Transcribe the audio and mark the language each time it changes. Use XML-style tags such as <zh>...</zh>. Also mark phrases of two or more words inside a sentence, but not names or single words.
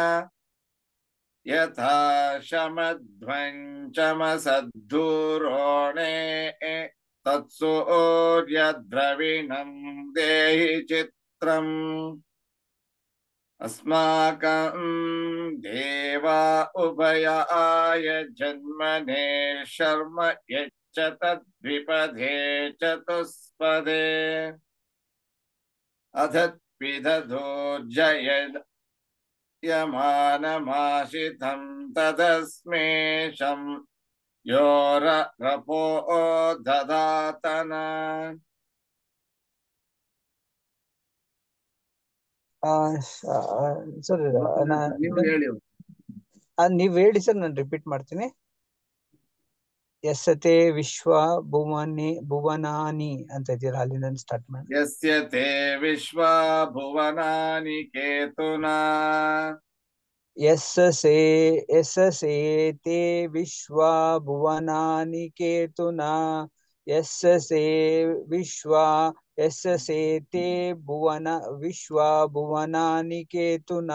<sa>यथा शमध्वञ्चमसद्धूरोणे तत्सूर्यद्रविणं देहि चित्रम् अस्माकं देवा उभयाय जन्मने शर्म यच्छत द्विपदे चतुष्पदे अधत्पिदधोर्जय यमानमाशितं तदस्मेषं योरपो ददातना</sa> <kn>ಸರ್ ನೀವು ಹೇಳಿ. ನೀವ್ ಹೇಳಿ ಸರ್, ನಾನು ರಿಪೀಟ್ ಮಾಡ್ತೀನಿ.</kn> <sa>ಯಸ್ಯತೆ ವಿಶ್ವ ಭುವನಾನಿ</sa> <kn>ಅಂತ ಇದೆಯಲ್ಲ, ಅಲ್ಲಿಂದ ಸ್ಟಾರ್ಟ್ ಮಾಡಿ.</kn> <sa>ಯಸ್ಯ ತೇ ವಿಶ್ವ ಭುವನಾನಿ ಕೇತುನಾ ಯಸ್ಸೇ ತೇ ವಿಶ್ವ ಭುವನಾನಿ ಕೇತುನಾ ಯಸ್ಸೇ ತೇ ವಿಶ್ವ ಭುವನಾನಿ ಕೇತುನಾ</sa>